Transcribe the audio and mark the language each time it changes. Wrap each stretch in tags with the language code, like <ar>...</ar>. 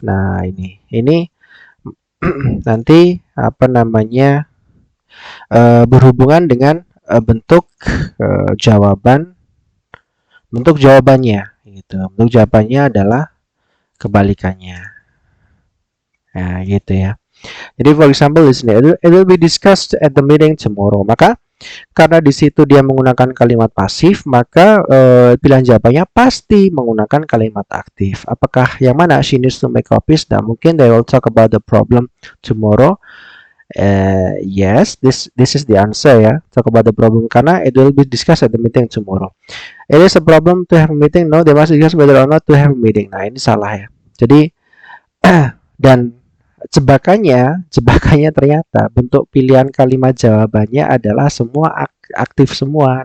<id>Nah, ini nanti apa namanya berhubungan dengan bentuk jawabannya gitu. Bentuk jawabannya adalah kebalikannya. Nah, gitu ya.</id> <en>Jadi for example</en> <id>di sini</id> <en>it will be discussed at the meeting tomorrow.</en> <id>Maka karena di situ dia menggunakan kalimat pasif, maka pilihan jawabannya pasti menggunakan kalimat aktif. Apakah yang mana?</id> <en>She needs to make copies.</en> <id>Nah, mungkin</id> <en>they will talk about the problem tomorrow. Yes, this is the answer ya. Talk about the problem</en> <id>karena</id> <en>it will be discussed at the meeting tomorrow. It is a problem to have a meeting. No, they must discuss whether or not to have a meeting.</en> <id>Nah, ini salah ya. Jadi dan jebakannya ternyata bentuk pilihan kalimat jawabannya adalah semua aktif semua.</id>